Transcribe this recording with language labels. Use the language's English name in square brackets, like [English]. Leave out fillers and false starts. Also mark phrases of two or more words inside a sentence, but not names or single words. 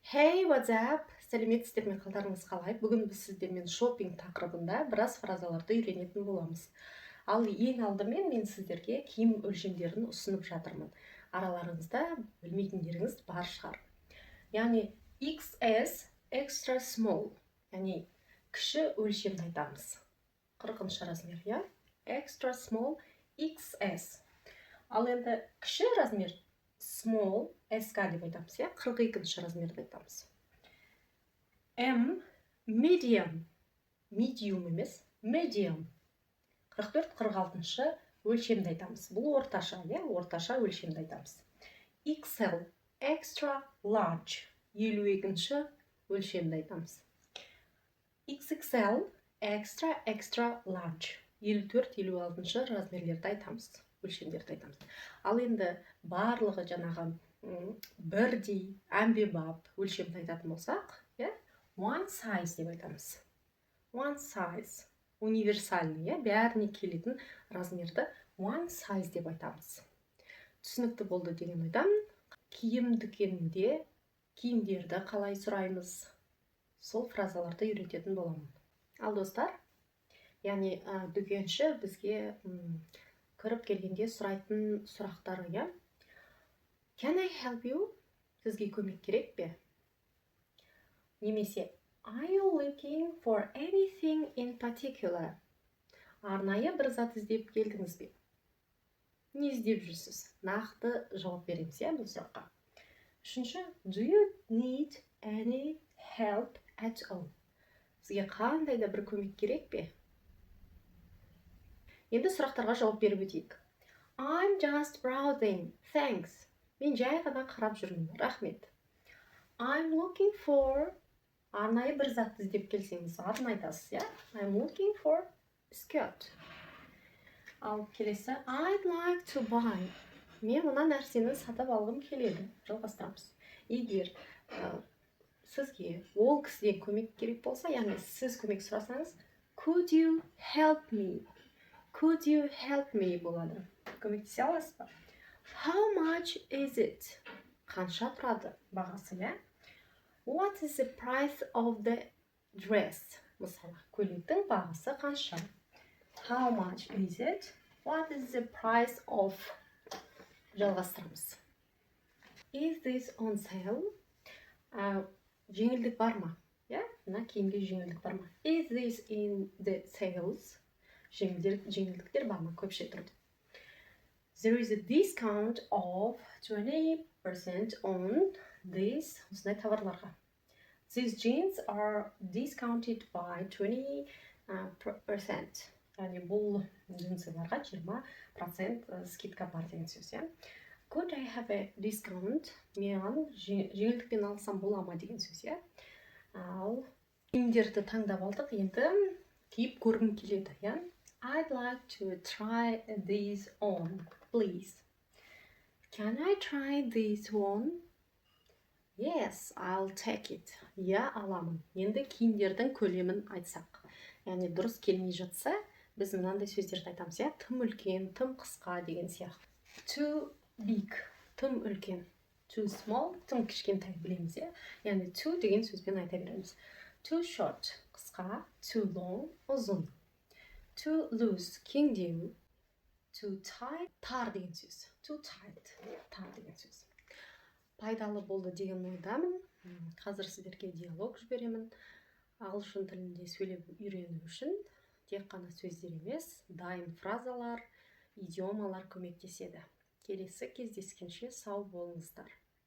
[English] Hey, what's up? [Kazakh] Сәлеметсіздер ме, қалдарыңыз қалай? Бүгін біз сіздермен шопинг тақырыбында біраз фразаларды үйренетін боламыз. Ал ең алдымен мен сіздерге киім өлшемдерін ұсынып жатырмын. Араларыңызда білмейтіндеріңіз бар шығар. [English] Яғни XS extra small, [Kazakh] яғни кіші өлшемді айтамыз. 40-шы размер, я? [English] Extra small XS. [Kazakh] Ал енді кіші размер small SK деп айтамыз, я? 42-ші размерді айтамыз. [English] M medium, medium емес, medium. [Kazakh] 44-46-шы өлшемді айтамыз. Бұл орташа, я? Орташа өлшемді айтамыз. XL extra large, 52-ші өлшемді айтамыз. XXL extra large, 54-56-шы размерлерді айтамыз. Өлшемдерді айтамыз. Ал енді барлығы жаңағы бірдей, әмбебап өлшемді айтатын болсақ, [English] one size [Kazakh] деп айтамыз. [English] One size, [Kazakh] универсальный, бәріне келетін размерді [English] one size [Kazakh] деп айтамыз. Түсінікті болды деген ойдамын. Киім дүкенде киімдерді қалай сұраймыз? Сол фразаларды үйрететін боламын. Ал достар, яғни дүкенші бізге кіріп келгенде сұрайтын сұрақтары, я? [English] Can I help you? [Kazakh] Сізге көмек керек пе? [English] Немесе Are you looking for anything in particular? [Kazakh] Арнайы бір зат іздеп келдіңіз бе? Не іздеп жүрсіз? Нақты жауап береміз, я, бұл сұраққа. Үшінші, [English] Do you need any help at all? [Kazakh] Сізге қандай да бір көмек керек пе? Енді сұрақтарға жауап беріп өтейік. [English] I'm just browsing, thanks. [Kazakh] Мен жай ғана қарап жүрмін, рахмет. [English] I'm looking for, [Kazakh] арнайы бір затты іздеп келсеңіз, атын айтасыз, я? [English] I'm looking for skirt. [Kazakh] Ал келесі, [English] I'd like to buy. [Kazakh] Мен мына нәрсені сатып алғым келеді. Жалғастырамыз. Егер сізге ол кісіден көмек керек болса, яғни сіз көмек сұрасаңыз, [English] Could you help me? Could you help me [Kazakh] болады. Көмектесе аласыз ба? [English] How much is it? [Kazakh] Қанша тұрады бағасы, я? [English] What is the price of the dress? [Kazakh] Мысалы, көйлектің бағасы қанша? [English] How much is it? What is the price of? Жалғастырамыз. Is this on sale? [Kazakh] Жеңілдік бар ма? Мына киімге жеңілдік бар ма? [English] Is this in the sales? [Kazakh] Жеңілдіктер бар ма? Көпше тұрды. [English] There is a discount of 20% on this. [Kazakh] Осындай товарларға. [English] These jeans are discounted by 20%. [Kazakh] Яғни бұл джинсыларға 20% скидка бар деген сөз, я? [English] Could I have a discount? [Kazakh] Мен жеңілдікпен алсам бола ма деген сөз, я? Ал киімдерді таңдап алдық, енді киіп көргім келеді, я? [English] I'd like to try this on, please. Can I try this on? Yes, I'll take it. [Kazakh] Я аламын. Енді киімдердің көлемін айтсақ. Яғни дұрыс келмей жатса, біз мынандай сөздерді айтамыз, я? Тым үлкен, тым қысқа деген сияқты. [English] Too big, [Kazakh] тым үлкен. [English] Too small, [Kazakh] тым кішкентай білеміз, я? Яғни too деген сөзбен айта береміз. [English] Too short, қысқа. Too long, ұзын. Too loose, кеңдеу. Too tight, [Kazakh] тар деген сөз. [English] Too tight, [Kazakh] тар деген сөз. Пайдалы болды деген ойдамын. Қазір сіздерге диалог жіберемін. Ағылшын тілінде сөйлеп үйрену үшін тек қана сөздер емес, дайын фразалар, идиомалар көмектеседі. Келесі кездескенше сау болыңыздар.